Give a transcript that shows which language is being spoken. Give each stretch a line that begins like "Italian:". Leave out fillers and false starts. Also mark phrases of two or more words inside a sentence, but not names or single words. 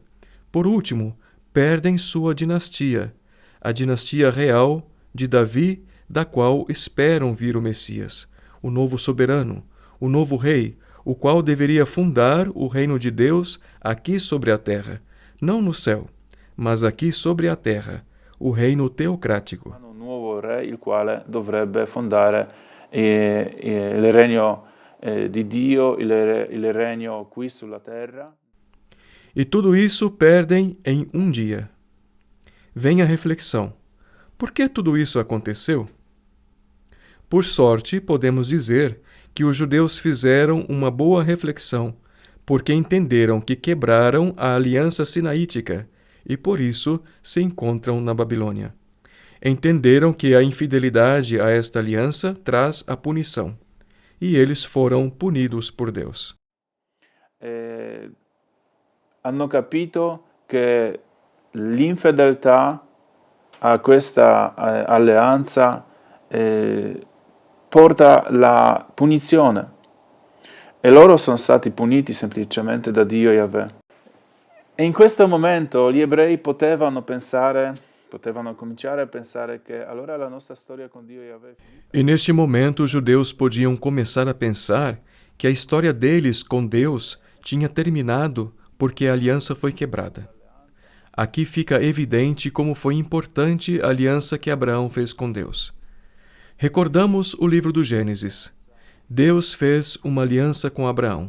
Portuguese: Por último, perdem sua dinastia, a dinastia real de Davi, da qual esperam vir o Messias, o novo soberano, o novo rei, o qual deveria fundar o reino de Deus aqui sobre a terra, não no céu, mas aqui sobre a terra, o reino teocrático.
Italian: Un nuovo re, il quale dovrebbe fondare il regno di Dio, il regno qui sulla terra.
Portuguese: E tudo isso perdem em um dia. Vem a reflexão. Por que tudo isso aconteceu? Por sorte, podemos dizer que os judeus fizeram uma boa reflexão, porque entenderam que quebraram a aliança sinaítica e por isso se encontram na Babilônia. Entenderam que a infidelidade a esta aliança traz a punição, e eles foram punidos por Deus.
Italian: Hanno capito che l'infedeltà a questa alleanza porta la punizione. E loro sono stati puniti semplicemente da Dio Yahweh. E in questo momento gli ebrei potevano cominciare a pensare che allora la nostra storia con Dio Yahweh...
Portuguese: E neste momento os judeus podiam começar a pensar que a história deles com Deus tinha terminado porque a aliança foi quebrada. Aqui fica evidente como foi importante a aliança que Abraão fez com Deus. Recordamos o livro do Gênesis. Deus fez uma aliança com Abraão.